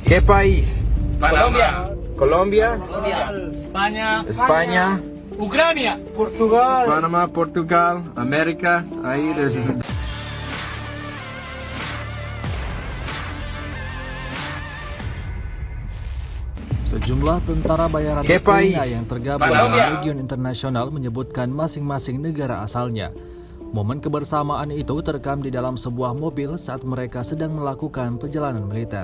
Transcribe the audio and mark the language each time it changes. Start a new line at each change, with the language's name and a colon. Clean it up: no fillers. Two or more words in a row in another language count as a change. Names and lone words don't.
Spanish: ¿Qué país? Colombia. Colombia, España. España, Ucrania. Panama, Portugal, Amerika. Ahí there's
Indonesian: Sejumlah tentara bayaran
Spanish: ¿Qué
Indonesian: Ukraina
Spanish: país?
Indonesian: yang tergabung
Spanish: Colombia.
Indonesian: dalam Legion Internasional menyebutkan masing-masing negara asalnya. Momen kebersamaan itu terekam di dalam sebuah mobil saat mereka sedang melakukan perjalanan militer.